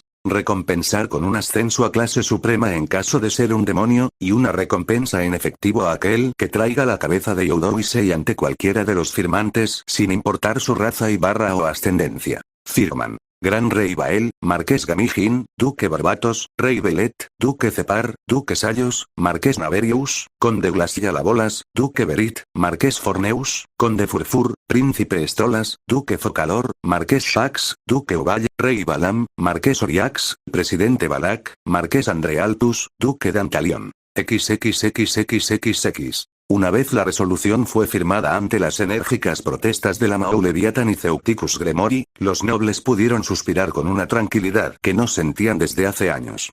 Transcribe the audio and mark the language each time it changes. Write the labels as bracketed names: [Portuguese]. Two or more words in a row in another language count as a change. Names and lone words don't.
[Spanish] Recompensar con un ascenso a clase suprema en caso de ser un demonio, y una recompensa en efectivo a aquel que traiga la cabeza de Oudou Issei ante cualquiera de los firmantes sin importar su raza y barra o ascendencia. Firman. Gran Rey Bael, Marqués Gamijin, Duque Barbatos, Rey Belet, Duque Cepar, Duque Sayos, Marqués Naverius, Conde Glasialabolas, Duque Berit, Marqués Forneus, Conde Furfur, Príncipe Estrolas, Duque Focalor, Marqués Shax, Duque Ovalle, Rey Balam, Marqués Oriax, Presidente Balak, Marqués Andrealtus, Duque Dantalion. XXXXXX. Una vez la resolución fue firmada ante las enérgicas protestas de la Maou Leviathan y Ceuticus Gremori, los nobles pudieron suspirar con una tranquilidad que no sentían desde hace años.